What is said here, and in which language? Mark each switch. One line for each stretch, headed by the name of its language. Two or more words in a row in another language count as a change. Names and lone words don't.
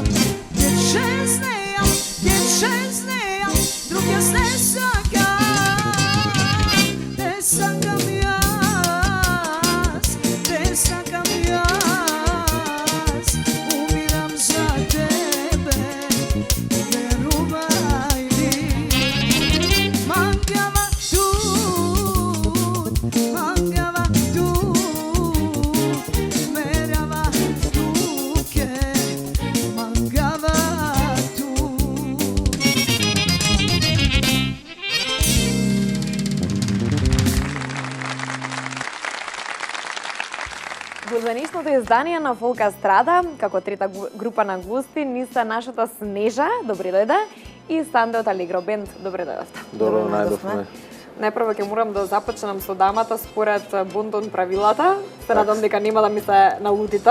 Macedonian: Џечезнеам, друге не сакам, те сакам јас, умирам за тебе, верувај ми.
Romany: Mangava tut, merava tuke, mangava tut.
Macedonian: Глазбеничното издание на Фолк Естрада, како трета група на гости, ни се нашата Снежа, добри дојде, и Санде од Алегро Бенд, добри дојдовте. Добро најдовме. Најпрво ќе морам да започнам со дамата според бунтон правилата. Се надам дека нема да ми се налутите.